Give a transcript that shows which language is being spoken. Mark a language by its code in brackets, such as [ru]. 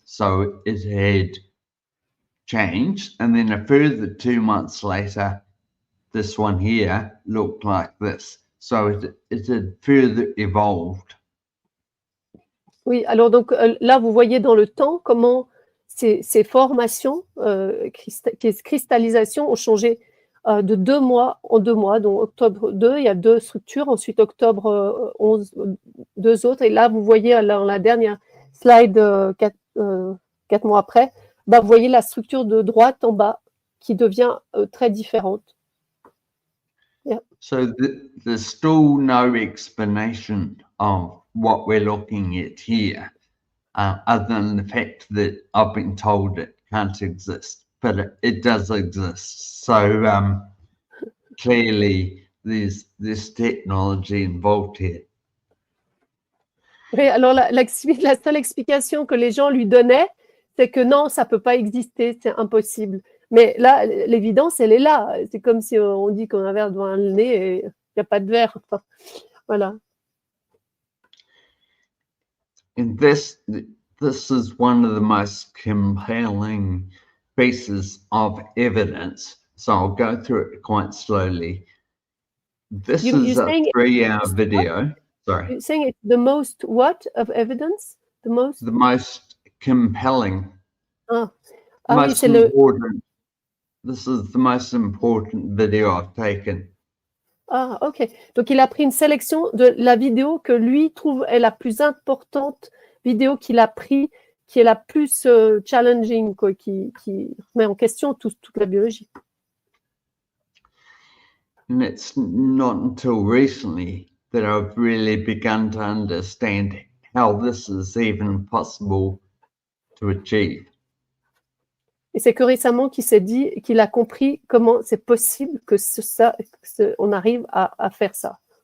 [en] So it had changed, and then a further 2 months later this one here looked like this. So it had further evolved. [fr] Oui, alors donc là vous voyez dans le temps comment ces formations, cristallisations ont changé de 2 mois en 2 mois. Donc octobre 2, il y a 2 structures, ensuite octobre 11, 2 autres. Et là, vous voyez dans la dernière slide, 4 mois après, bah, vous voyez la structure de droite en bas qui devient très différente. Yeah. [en] So there's still no explanation of what we're looking at here, other than the fact that I've been told it can't exist, but it does exist. So clearly there's this technology involved here. [fr] Oui, alors la seule explication que les gens lui donnaient, c'est que non, ça ne peut pas exister, c'est impossible. Mais là, l'évidence, elle est là. C'est comme si on dit qu'on a un verre devant le nez et il n'y a pas de verre. Enfin, voilà. [en] And this is one of the most compelling pieces of evidence. So I'll go through it quite slowly. This is a 3-hour video. Sorry. You're saying it's the most what of evidence? The most compelling. Most important. This is the most important video I've taken. Ah, ok. [fr] Donc, il a pris une sélection de la vidéo que lui trouve est la plus importante vidéo qu'il a pris, qui est la plus challenging, quoi, qui met en question toute la biologie. [en] And it's not until recently that I've really begun to understand how this is even possible to achieve. [fr] Et c'est que récemment qu'il s'est dit, qu'il a compris comment c'est possible que on arrive à faire ça.